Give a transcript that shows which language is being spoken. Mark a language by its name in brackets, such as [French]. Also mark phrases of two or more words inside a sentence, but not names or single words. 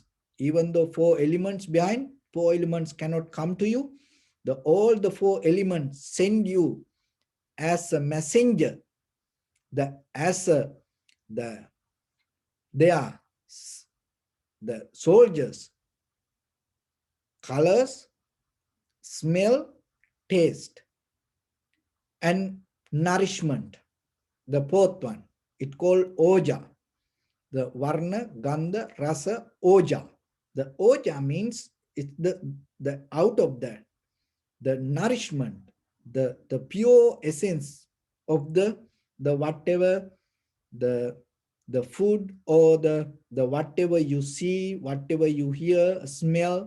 [English] Even though four elements behind, four elements cannot come to you, the all the four elements send you as a messenger, the as a the they are the soldiers, colors, smell, taste, and nourishment. The fourth one, it called oja. The varna, [Pali] gandha, rasa, oja. [English] The oja means it's the out of that, the nourishment, the pure essence of the whatever the the food or the whatever you see, whatever you hear, smell.